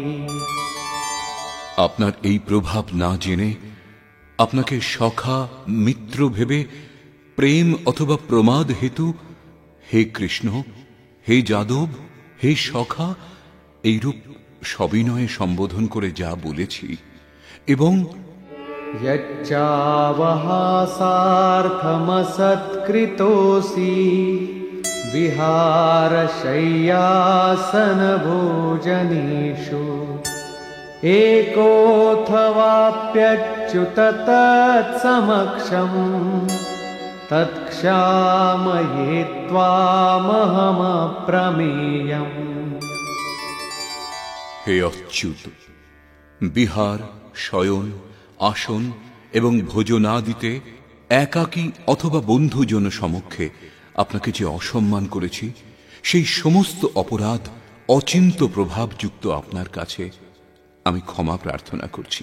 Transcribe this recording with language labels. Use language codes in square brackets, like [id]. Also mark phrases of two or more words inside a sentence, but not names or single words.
[bn] আপনার এই প্রভাব না জেনে, আপনাকে সখা মিত্র ভেবে প্রেম অথবা প্রমাদ হেতু হে কৃষ্ণ, হে যাদব, হে সখা এইরূপ সবিনয়ে সম্বোধন করে যা বলেছি, এবং [sa] यच्चावहासार्थमसत्कृतोऽसि विहारशय्यासनभोजनेषु एकोऽथवाप्यच्युत तत्समक्षम् तत्क्षामये त्वामहमप्रमेयम्। [bn] হে অচ্যুত, বিহার, শয়ন, আসন এবং ভোজনাদিতে একাকী অথবা বন্ধুজন সমক্ষে আপনাকে যে অসম্মান করেছি, সেই সমস্ত অপরাধ অচিন্ত প্রভাবযুক্ত আপনার কাছে আমি ক্ষমা প্রার্থনা করছি।